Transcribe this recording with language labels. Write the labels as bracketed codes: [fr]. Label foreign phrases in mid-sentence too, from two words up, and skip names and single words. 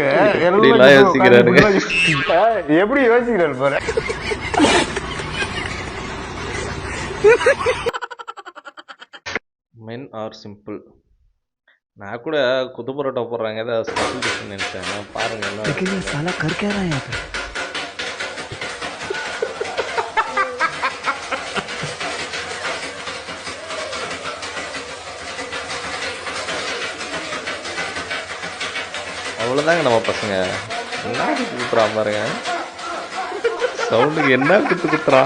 [ta] இப்படிலாம் யோசிக்கிறாரு. எப்படி யோசிக்கிறாரு பாரு. [en] Men are simple. [ta] நான் கூட குத்து பரோட்டா போடுறாங்க ஏதாவது [en] special dish [ta] நினைச்சேன். பாருங்க என்ன [hi] साला कर क्या रहा है यहाँ पे? [ta] அவ்வளோதாங்க நம்ம பசங்க. என்ன குத்துறான் பாருங்க, சவுண்டுக்கு என்ன குத்துறான்.